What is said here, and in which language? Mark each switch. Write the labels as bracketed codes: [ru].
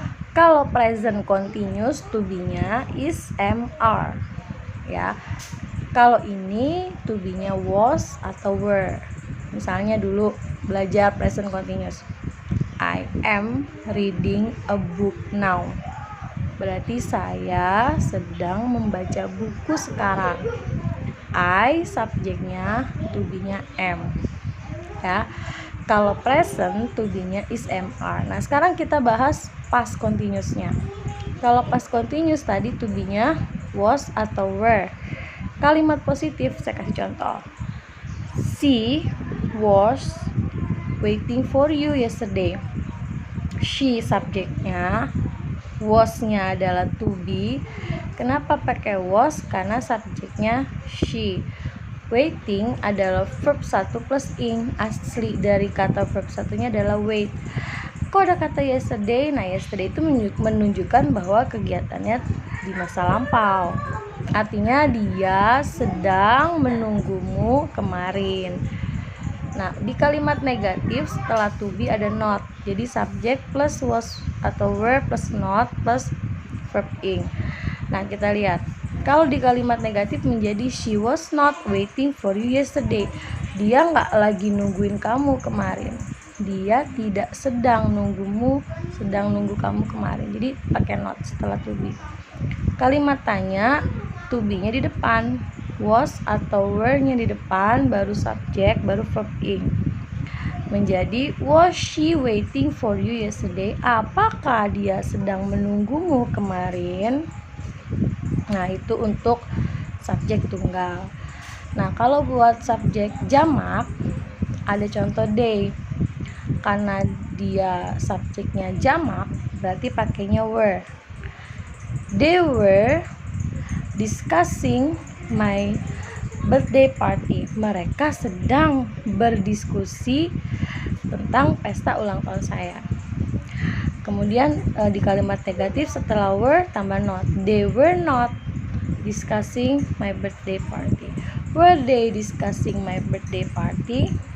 [id] Kalau present continuous, to be-nya is MR ya. Kalau ini to be-nya was atau were. Misalnya dulu belajar [en] present continuous, I am reading a book now. [id] Berarti saya sedang membaca buku sekarang. I subjeknya, to be-nya am ya. Kalau present, to be-nya is MR. Nah, sekarang kita bahas past continuous-nya. Kalau past continuous tadi to be-nya was atau were. Kalimat positif saya kasih contoh. [en] She was waiting for you yesterday. [id] She subjeknya, was-nya adalah to be. Kenapa pakai was? Karena subjeknya she. Waiting adalah verb 1 plus ing. Asli dari kata verb satunya adalah wait. Kok ada kata yesterday? Nah, yesterday itu menunjukkan bahwa kegiatannya di masa lampau. Artinya dia sedang menunggumu kemarin. Nah, di kalimat negatif setelah to be ada not. Jadi subjek plus was atau were plus not plus verb ing. Nah, kita lihat. Kalau di kalimat negatif menjadi [en] she was not waiting for you yesterday. [id] Dia nggak lagi nungguin kamu kemarin. Dia tidak sedang nunggumu, sedang nunggu kamu kemarin. Jadi pakai not setelah to be. Kalimat tanya, to be-nya di depan. Was atau were-nya di depan, baru subjek, baru verb ing. Menjadi [en] was she waiting for you yesterday? [id] Apakah dia sedang menunggumu kemarin? Nah, itu untuk subjek tunggal. Nah, kalau buat subjek jamak ada contoh they. Karena dia subjeknya jamak, berarti pakainya were. [en] They were discussing my birthday party. [id] Mereka sedang berdiskusi tentang pesta ulang tahun saya. Kemudian di kalimat negatif setelah were tambah not. [en] They were not discussing my birthday party. Were they discussing my birthday party?